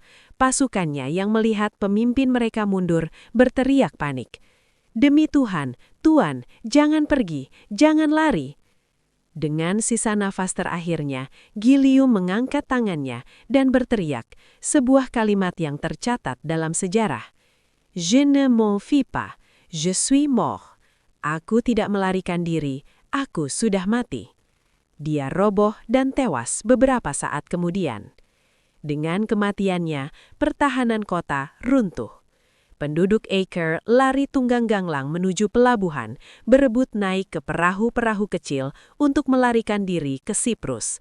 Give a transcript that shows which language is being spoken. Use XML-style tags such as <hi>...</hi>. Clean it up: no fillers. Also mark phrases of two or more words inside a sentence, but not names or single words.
<id>Pasukannya yang melihat pemimpin mereka mundur berteriak panik. "Demi Tuhan, Tuan, jangan pergi, jangan lari." Dengan sisa nafas terakhirnya, Gilium mengangkat tangannya dan berteriak, sebuah kalimat yang tercatat dalam sejarah.</id> <fr>Je ne m'enfuis pas, je suis mort.</fr> <id>Aku tidak melarikan diri, aku sudah mati. Dia roboh dan tewas beberapa saat kemudian. Dengan kematiannya, pertahanan kota runtuh. Penduduk Acre lari tunggang ganglang menuju pelabuhan, berebut naik ke perahu-perahu kecil untuk melarikan diri ke Siprus.</id>